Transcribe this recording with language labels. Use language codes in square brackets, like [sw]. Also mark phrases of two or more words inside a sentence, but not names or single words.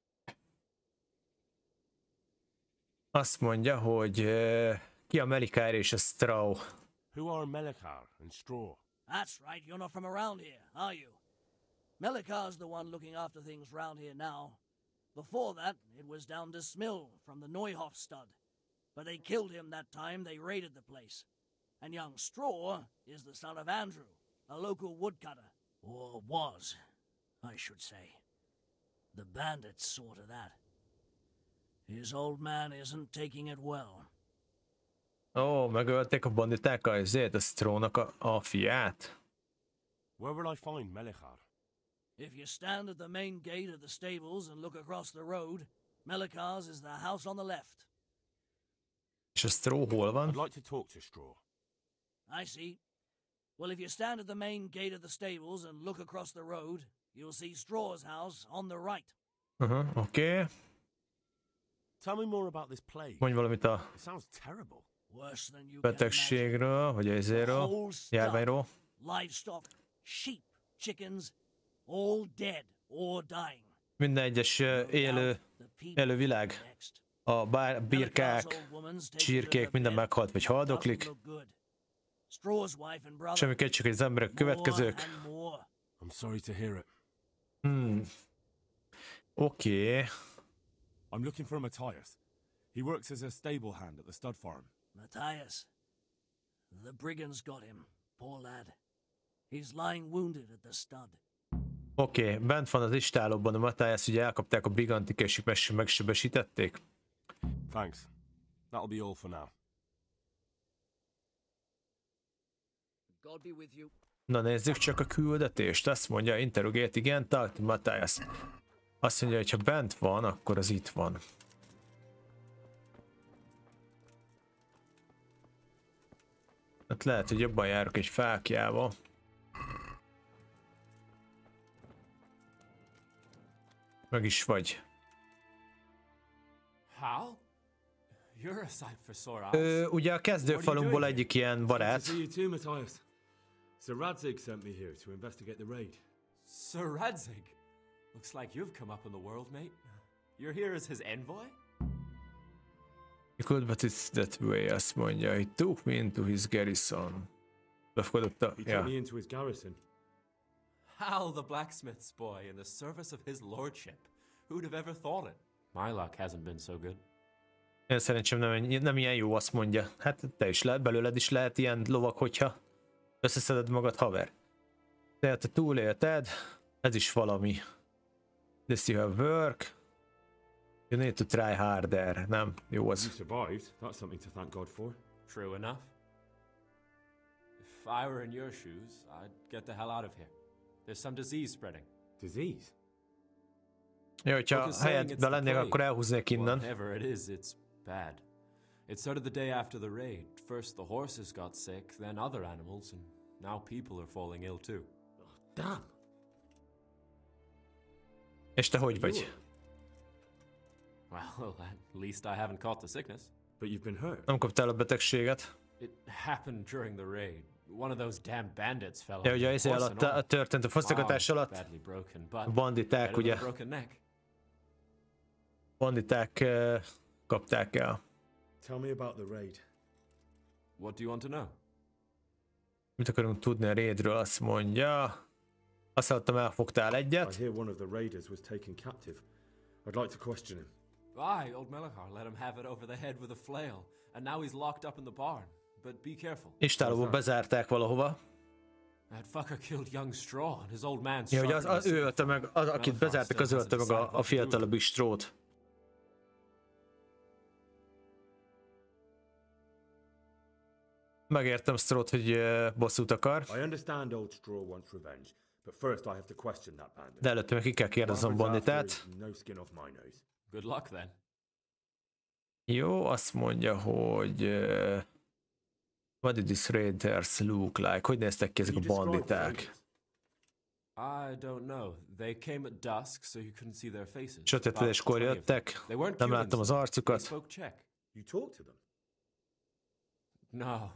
[hu] Azt mondja, hogy ki a Melikár és a Straw. [en] Who are Melikar and Straw? That's right, you're not from around here, are you? Melikar's the one looking after things round here now. Before that, it was down to Smill from the Neuhof stud. but they killed him that time they raided the place. And young Straw is the son of Andrew, a local woodcutter. Or was, I should say. The bandits saw to that. His old man isn't taking it well. [hu] Ó, megölték a banditák a Strawnak a fiát. [en] Where will I find Melechar? If you stand at the main gate of the stables and look across the road, Melikar's is the house on the left. [hu] És a Straw hol van? [en] I'd like to talk to Straw. I see. Well, if you stand at the main gate of the stables and look across the road, you'll see Straw's house on the right. [hu] Oké. [en] Tell me more about this plague. [hu] Mondj valamit a [en] It sounds terrible. Worse than you can [hu] betegségről, vagy ezéről, járványról. [en] Livestock, sheep, chickens, all dead or dying. [hu] Minden egyes élő világ. A birkák, csirkék, minden meghalt vagy haldoklik. Semmi kétség, hogy az emberek következők. [en] I'm sorry to hear it. [hu] Oké. [en] I'm looking for Matthias. He works as a stable hand at the stud farm. Matthias. The brigands got him. Poor lad. He's lying wounded at the stud. [hu] Oké, bent van az istálóban a Matthias, ugye elkapták a brigantik és megsebesítették. [en] Thanks. That'll be all for now. God be with you. [hu] Na nézzük csak a küldetést. Azt mondja, interrogate, igen, [en] talk to Matthias. [hu] Azt mondja, hogy ha bent van, akkor az itt van. Hát lehet, hogy jobban járok egy fákjával. Meg is vagy. Ugye a kezdőfalunkból egyik ilyen barát. [en] Sir Radzig sent me here to investigate the raid. Sir Radzig? Looks like you've come up in the world, mate. You're here as his envoy? You could, but it's that way, [hu] azt mondja. [en] He took me into his garrison. [hu] Befogadotta, [en] He took me into his garrison. Hal, the blacksmith's boy, in the service of his lordship. Who'd have ever thought it? My luck hasn't been so good. [hu] Én szerintem nem ilyen jó, azt mondja. Hát te is lehet, belőled is lehet ilyen lovak, hogyha összeszeded magad, haver. Tehát te túlélted, ez is valami. [en] This you have work. You need to try harder. [hu] Nem, jó az. [en] You survived. That's something to thank God for. True enough. If I were in your shoes, I'd get the hell out of here. There's some disease spreading. Disease? [hu] Jó, hogyha helyedben lennék, akkor elhúznék innen. [en] Whatever it is, it's bad. It started the day after the raid. First the horses got sick, then other animals, and now people are falling ill too. Oh, damn. [hu] És te hogy vagy? [en] Well, at least I haven't caught the sickness. But you've been hurt. [hu] Nem kaptál a betegséget? [en] It happened during the raid. One of those damn bandits fell. [hu] Ja, ugye ez alatt történt a fosztogatás alatt. A banditák, ugye? Banditák kapták el. [en] Tell me about the raid. What do you want to know? [hu] Mit akarunk tudni a raidről, azt mondja. Azt hallottam, elfogtál egyet. [en] I hear one of the raiders was taken captive. I'd like to question him. Aye, old Melechar let him have it over the head with a flail, and now he's locked up in the barn. But be careful. [hu] Istálóba bezárták valahova. [en] That fucker killed young Straw, and his old man's [hu] ja, hogy az ő ölte meg, akit bezártak, az ölte meg a fiatalabb Strawt. Megértem Strawt, hogy bosszút akar. [en] I understand old Straw wants revenge, but first I have to question that bandit. [hu] De előtte meg ki kell kérdeznem banditát. [en] No skin off my nose. Good luck then. [hu] Jó, azt mondja, hogy [en] what did these raiders look like? [hu] Hogy néztek ki ezek a banditák? [en] I don't know. They came at dusk, so you couldn't see their faces. [hu] Sötétedéskor jöttek, nem láttam az arcukat. [en] You talked to them? No.